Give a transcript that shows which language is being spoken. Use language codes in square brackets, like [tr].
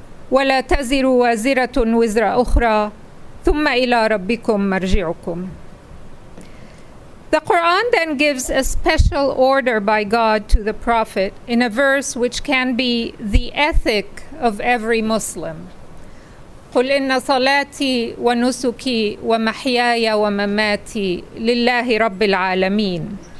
[ar] ولا تزر وازرة وزر أخرى ثم إلى ربكم مرجعكم. [en] The Quran then gives a special order by God to the Prophet in a verse which can be the ethic of every Muslim. [ar] قل إن صلاتي ونسكي ومحياي ومماتي لله رب العالمين.